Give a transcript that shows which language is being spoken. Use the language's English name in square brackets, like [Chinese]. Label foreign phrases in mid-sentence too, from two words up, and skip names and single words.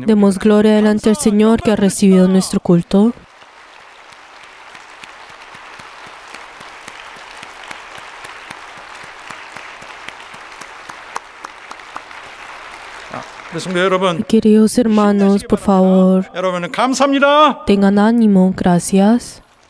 [Spanish] Demos gloria delante del Señor que ha recibido nuestro culto. [Korean] 성도 여러분, [Spanish] Queridos hermanos, por favor, [Korean] 여러분은 감사합니다. [Spanish] tengan ánimo. Gracias.